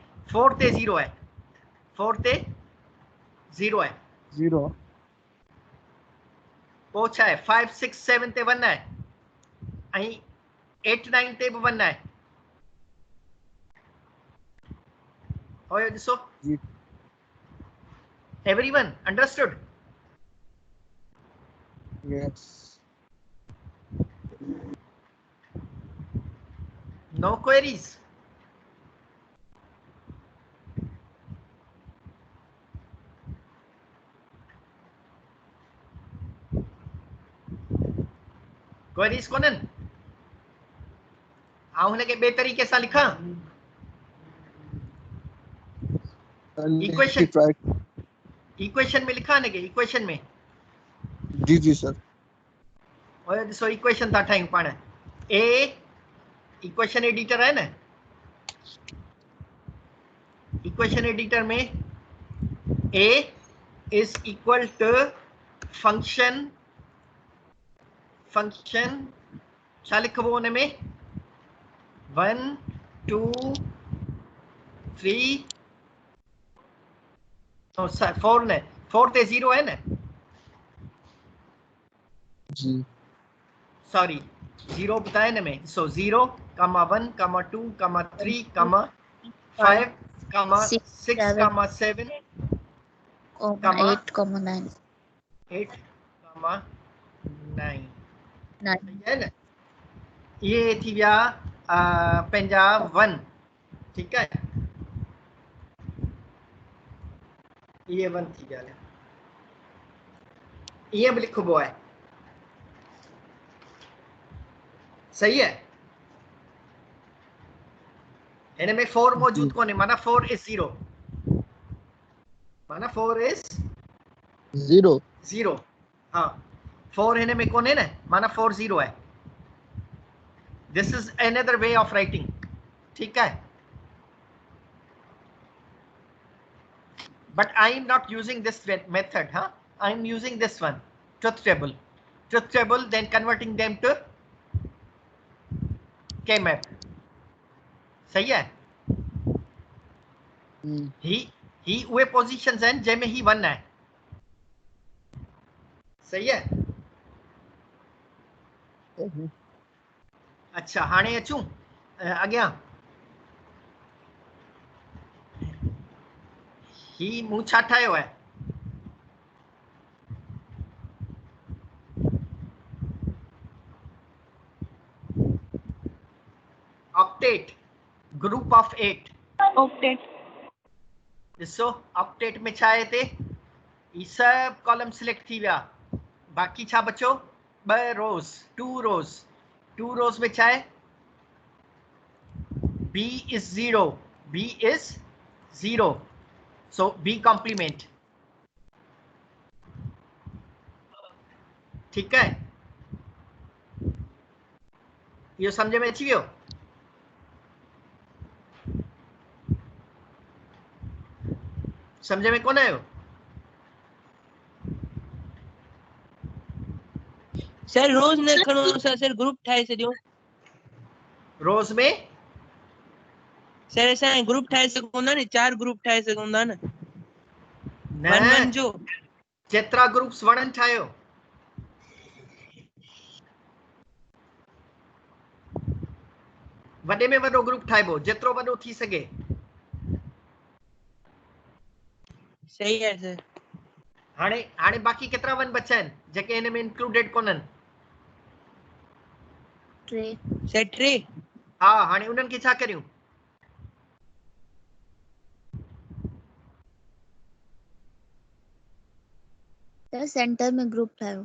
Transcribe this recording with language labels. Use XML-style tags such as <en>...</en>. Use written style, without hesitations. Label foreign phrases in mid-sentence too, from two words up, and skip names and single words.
<sd>4 ते 0 आहे, 4 ते 0 आहे. 0. पोइ छा आहे? 5 6 7 ते 1 आहे ऐं 8 9 ते बि 1 आहे. होयो ॾिसो जी</sd> <en>everyone understood यस no queries</en> <sd>queries कोन्हनि आउं हिनखे ॿिए तरीक़े सां लिखां इक्वेशन इक्वेशन में लिखां हिनखे इक्वेशन में जी जी सर और ॾिसो इक्वेशन था ठाहियूं पाण ए इक्वेशन एडिटर है ना इक्वेशन एडिटर में</sd> <en>a is equal to function</en> <sd>छा लिखबो हुन में 1 2 3 4 ने 4 ते 0 है ना जी सॉरी 0 बताए ना में सो</sd> <en>0 comma 1 comma 2 comma 3 comma 5 comma 6 comma 7 comma 8 comma 9 8 comma 9 9</en> <sd>सही है ना ये थी विया पंहिंजा 1 ठीक है ये 1 थी विया ये भी लिखबो है सही है इनमें 4 मौजूद कोने माना</sd> <en>4 is 0</en> <sd>माना 4 is 0 हाँ 4 हिन में कोने ना माना 4 0 है</sd> <en>this is another way of writing</en> <hi>ठीक है</hi> <en>but I am not using this method huh I am using this one truth table then converting them to K-map</en> <hi>सही है</hi> <sd>ही उहे पोजीशंस हैं जंहिंमें ही 1 है सही है अच्छा हाणे अचूं अॻियां ही मूं छा ठाहियो है</sd> <en>octet group of 8 octet</en> <sd>ॾिसो ऑक्टेट में छा आहे हिते ही सब कॉलम सिलेक्ट थी विया बाक़ी छा बचो 2 रोज 2 रोज में छा आहे</sd> <en>b is 0 so b complement</en> <sd>ठीक है इहो समझ में अची वियो समझ में कोन आयो सर रोज न खणो सर ग्रुप ठाहे छॾियो रोज में सर असां ग्रुप ठाहे सघूं था न 4 ग्रुप ठाहे सघूं था न न 1 जो जेतिरा ग्रुप्स वणनि ठाहियो वॾे में वॾो ग्रुप ठाहिबो जेतिरो वॾो थी सघे सही है सर हाणे बाक़ी केतिरा 1 बचा आहिनि जेके हिन में इंक्लूडेड कोन्हनि 3 सर 3 हा हाणे उन्हनि खे छा करियूं सर सेंटर में ग्रुप ठाहियो</sd>